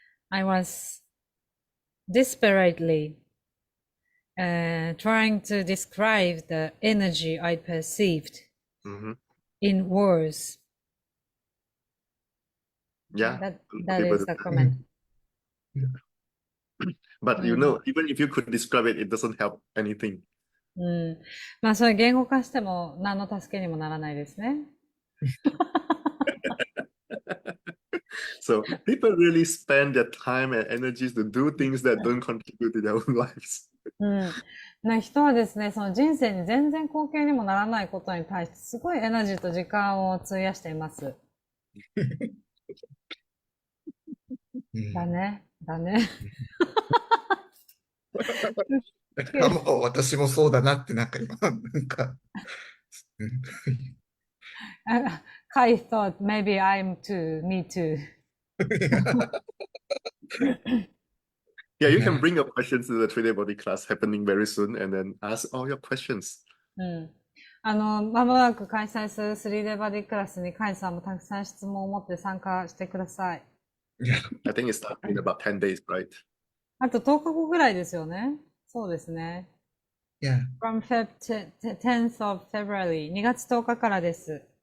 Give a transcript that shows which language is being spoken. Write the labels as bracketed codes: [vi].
[en] I was desperately trying to describe the energy I perceived in words. Yeah, that is the comment. But you know, even if you could describe it, it doesn't help anything. [ja] まあ、それ言語化しても何の助けにもならないですね。 [en] So people really spend their time and energies to do things that don't contribute to their own lives. [ja] 人はですね、その人生に全然貢献にもならないことに対してすごいエナジーと時間を費やしています。だね。もう私もそうだなってなんか今、なんか、 [en] Kai thought maybe I'm too, me too. Yeah, you can bring your questions to the 3-day body class happening very soon and then ask all your questions. [ja] まもなく開催する 3-day バディクラスにカイさんもたくさん質問を持って参加してください。 [en] I think it's starting in about 10 days, right? [ja] あと10日後ぐらいですよね。そうですね。 [en] Yeah. From 10th of February、 [ja] 2月10日からです。